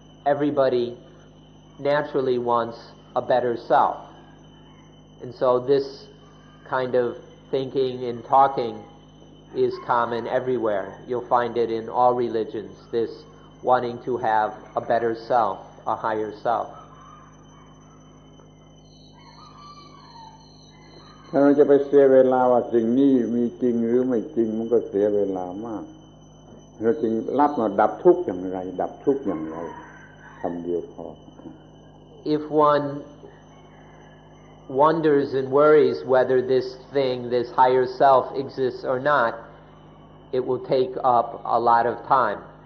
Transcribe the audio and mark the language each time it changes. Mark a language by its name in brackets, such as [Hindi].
[English] Everybody naturally wants a better self. And so this kind of thinking and talking is common everywhere. You'll find it in all religions, this wanting to have a better self, a higher self. [Thai] ถ้าเราจะไปเสียเวลาว่าสิ่งนี้มีจริงหรือไม่จริงมันก็เสียเวลามากเราจึงรับมาดับทุกข์อย่างไรดับทุกข์อย่างไรคำเดียวพอ [English] If one wonders and worries whether this thing, this higher self exists or not, it will take up a lot of time.